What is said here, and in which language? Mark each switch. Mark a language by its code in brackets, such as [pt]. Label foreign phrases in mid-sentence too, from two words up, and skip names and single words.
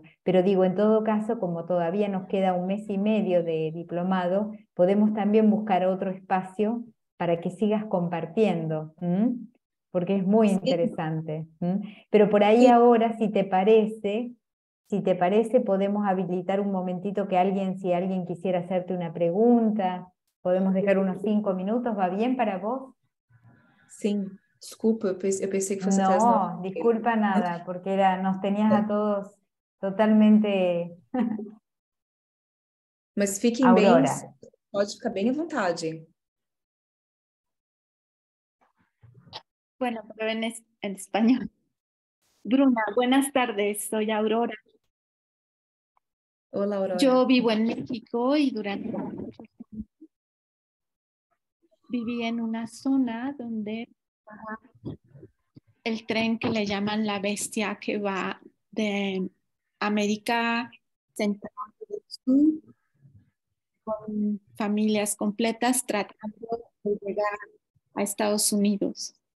[es] Pero digo, en todo caso, como todavía nos queda 1 mes y medio de diplomado, podemos también buscar otro espacio para que sigas compartiendo, porque es muy interesante. Pero por ahí ahora, si te parece, podemos habilitar un momentito que si alguien quisiera hacerte una pregunta, podemos dejar unos 5 minutos, ¿va bien para vos? [pt] Sim, desculpa, eu pensei que fosse até as 9. [es] No, disculpa nada, porque nos tenías a todos totalmente... [pt] Mas fiquem Aurora. bem, pode ficar bem à vontade. [es] Bueno, pero en español. Bruna, buenas tardes, soy Aurora. [pt] Olá, Aurora. [es] Yo vivo en México y durante muchos años viví en una zona donde el tren que le llaman la bestia, que va de América Central del Sur con familias completas tratando de llegar a Estados Unidos.